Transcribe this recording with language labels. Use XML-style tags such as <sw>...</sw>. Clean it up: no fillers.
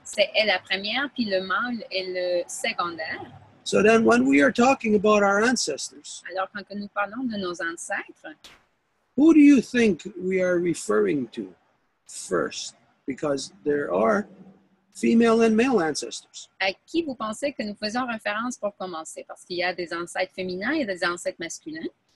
<fr>C'est elle la première, puis le mâle est le secondaire.</fr> <en>So then when we are talking about our ancestors,</en> <fr>Alors, quand nous parlons de nos ancêtres,</fr> <en>who do you think we are referring to first? Because there are female and male ancestors.</en> <fr>à qui vous pensez que nous faisons référence pour commencer? Parce qu'il y a des ancêtres féminins et des ancêtres masculins.</fr>